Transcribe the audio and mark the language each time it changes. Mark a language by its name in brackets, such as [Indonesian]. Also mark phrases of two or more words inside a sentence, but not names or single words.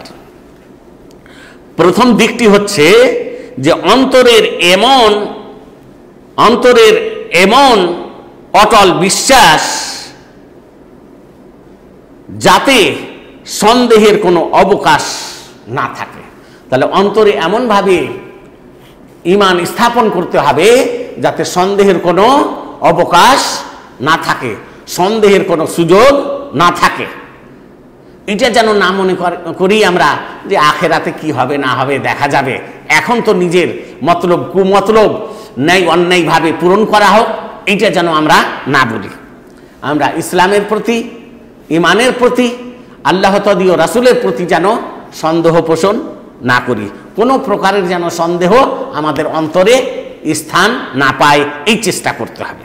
[Bangla] প্রথম দিকটি হচ্ছে যে অন্তরের এমন অটল বিশ্বাস যাতে সন্দেহের কোনো অবকাশ না থাকে। তাহলে অন্তরে এমন ভাবে ঈমান স্থাপন করতে হবে যাতে সন্দেহের কোনো অবকাশ না থাকে। সন্দেহের কোনো সুযোগ না থাকে। এটা যেন না মনে করি আমরা যে আখেরাতে কি হবে না হবে দেখা যাবে, এখন তো নিজের মতলব কুমতলব ন্যায় অন্যায়ভাবে পূরণ করা হোক, এইটা যেন আমরা না বলি। আমরা ইসলামের প্রতি, ইমানের প্রতি, আল্লাহ তদীয় রাসূলের প্রতি যেন সন্দেহ পোষণ না করি, কোনো প্রকারের যেন সন্দেহ আমাদের অন্তরে স্থান না পায়, এই চেষ্টা করতে হবে।